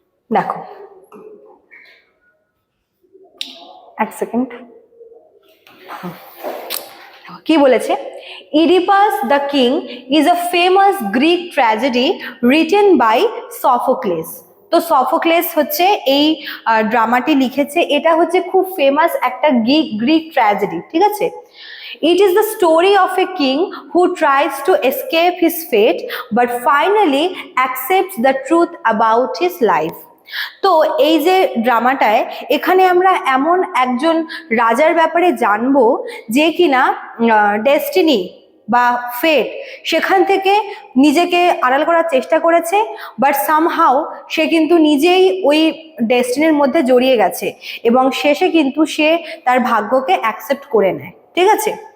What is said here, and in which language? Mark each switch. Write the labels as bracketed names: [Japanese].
[Bangla] দেখো, এক সেকেন্ড, কি বলেছে? [English] Oedipus the king is a famous Greek tragedy written by Sophocles. [Bangla] তো সফোক্লেস হচ্ছে এই ড্রামাটি লিখেছে। এটা হচ্ছে খুব ফেমাস একটা গ্রিক ট্র্যাজেডি, ঠিক আছে? [English] It is the story of a king who tries to escape his fate but finally accepts the truth about his life. [Bangla] তো এই যে ড্রামাটায় এখানে আমরা এমন একজন রাজার ব্যাপারে জানবো যে কিনা ডেস্টিনি বা ফেট সেখান থেকে নিজেকে আড়াল করার চেষ্টা করেছে, বাট সামহাউ সে কিন্তু নিজেই ওই ডেস্টিনির মধ্যে জড়িয়ে গেছে এবং শেষে কিন্তু সে তার ভাগ্যকে অ্যাকসেপ্ট করে নেয়, ঠিক আছে?